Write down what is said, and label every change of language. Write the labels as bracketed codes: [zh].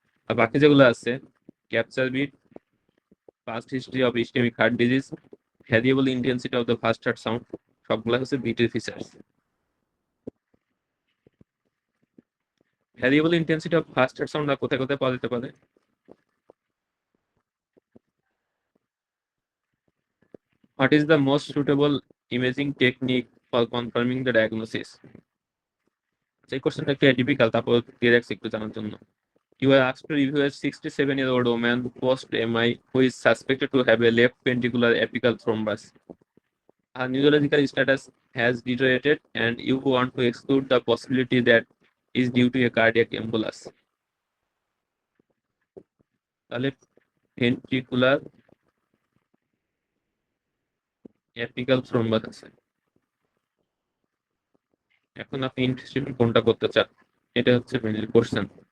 [bn] আর বাকি যেগুলো আছে capture bit, past history of ischemic heart disease, variable intensity of the first heart sound, সবগুলো হচ্ছে ভিটির features. Variable intensity of first heart sound আর কোথায় কোথায় পাওয়া যেতে পারে? [en] What is the most suitable imaging technique for confirming the diagnosis? [bn] এই কোশ্চেনটা একটু ডিফিকাল্ট, তারপর দিয়ে রাখছি একটু জানার জন্য। [en] You are asked to review a 67-year-old woman post MI who is suspected to have a left ventricular apical thrombus. Her neurological status has deteriorated and you want to exclude the possibility that is due to a cardiac embolus. [bn] তাহলে ventricular apical thrombus আছে। এখন আপনি investigation কোনটা করতে চান, এটা হচ্ছে mainly question.